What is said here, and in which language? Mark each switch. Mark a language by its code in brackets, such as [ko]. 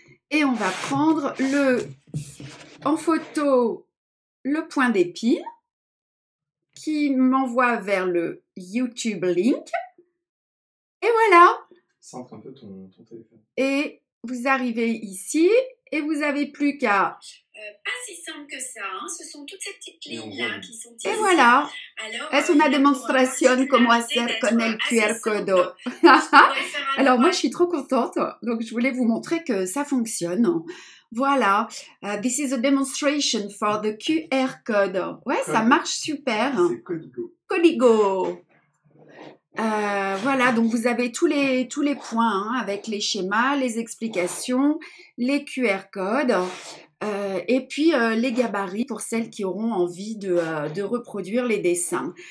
[fr] Et on va prendre en photo le point d'épile qui m'envoie vers le YouTube link. Et voilà. Centre un peu ton téléphone. Et vous arrivez ici et vous n'avez plus qu'à... Pas si simple que ça, hein. Ce sont toutes ces petites lignes-là qui sont ici. Et voilà. Alors, [es] es una demostración como hacer con el QR code. [fr] Alors moi je suis trop contente, donc je voulais vous montrer que ça fonctionne. Voilà, [en] this is a demonstration for the QR code. [fr] Ouais, ça marche super. C'est Codigo. Codigo. Voilà, donc vous avez tous les points, hein, avec les schémas, les explications, les QR codes, et puis les gabarits pour celles qui auront envie de reproduire les dessins.